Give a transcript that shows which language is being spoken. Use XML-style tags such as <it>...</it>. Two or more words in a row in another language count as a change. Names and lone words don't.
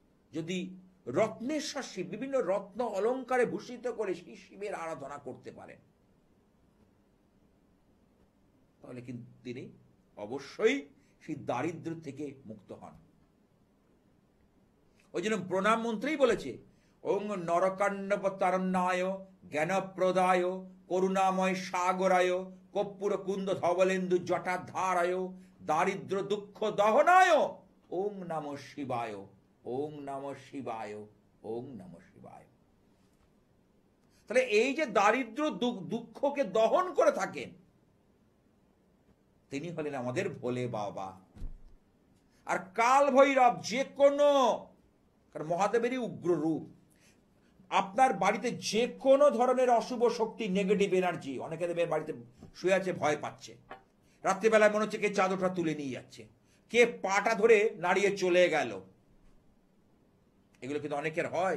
<bn>যদি রত্নেশ্বর শিব, বিভিন্ন রত্ন অলঙ্কারে ভূষিত করে সেই শিবের আরাধনা করতে পারেন, তাহলে কিন্তু তিনি অবশ্যই সেই দারিদ্র থেকে মুক্ত হন। ওই জন্য প্রণাম মন্ত্রেই বলেছে,</bn> <sa>ওং নরকাণ্ডবতারণ্যায় জ্ঞানপ্রদায় করুণাময় সাগরায় কর্পূর কুন্দ ধবলেন্দু জটাধারায় দারিদ্র দুঃখ দহনায় ওং নমঃ শিবায়, ওং নমঃ শিবায়,</sa> <bn>ওং নমঃ শিবায়। তাহলে এই যে দারিদ্র দুঃখকে দহন করে থাকেন, তিনি হলেন আমাদের ভোলে বাবা। আর কাল ভৈরব যে কোনো, কারণ মহাদেবেরই উগ্র রূপ, আপনার বাড়িতে যে কোনো ধরনের অশুভ শক্তি,</bn> <en>negative energy,</en> <bn>অনেকে দেবের বাড়িতে শুয়ে আছে, ভয় পাচ্ছে, রাত্রিবেলায় মনে হচ্ছে কে চাদরটা তুলে নিয়ে যাচ্ছে, কে পাটা ধরে নাড়িয়ে চলে গেল, এগুলো কিন্তু অনেকের হয়।</bn>